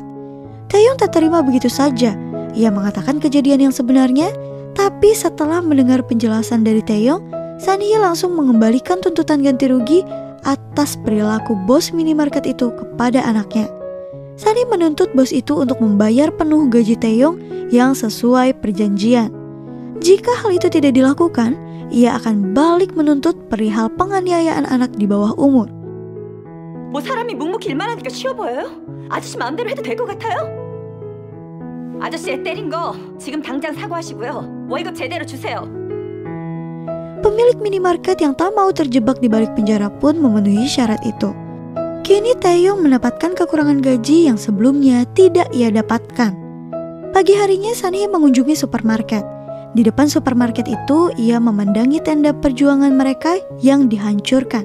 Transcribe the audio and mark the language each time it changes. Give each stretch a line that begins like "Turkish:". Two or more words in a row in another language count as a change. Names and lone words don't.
Indonesian: Taeyong tak terima begitu saja. Ia mengatakan kejadian yang sebenarnya, tapi setelah mendengar penjelasan dari Taeyong, Sanhee langsung mengembalikan tuntutan ganti rugi atas perilaku bos minimarket itu kepada anaknya. Sanhee menuntut bos itu untuk membayar penuh gaji Taeyong yang sesuai perjanjian. Jika hal itu tidak dilakukan, ia akan balik menuntut perihal penganiayaan anak di bawah umur.
Korean: 뭐 사람이 묵묵히 일만 하니까 쉬워 보여요? 아저씨 마음대로 해도 될 것 같아요? 아저씨 애 때린 거 지금 당장 사과하시고요. 월급 제대로 주세요.
Indonesian: Pemilik minimarket yang tak mau terjebak di balik penjara pun memenuhi syarat itu. Kini Taeyong mendapatkan kekurangan gaji yang sebelumnya tidak ia dapatkan. Pagi harinya Sanhee mengunjungi supermarket. Di depan supermarket itu, ia memandangi tenda perjuangan mereka yang dihancurkan.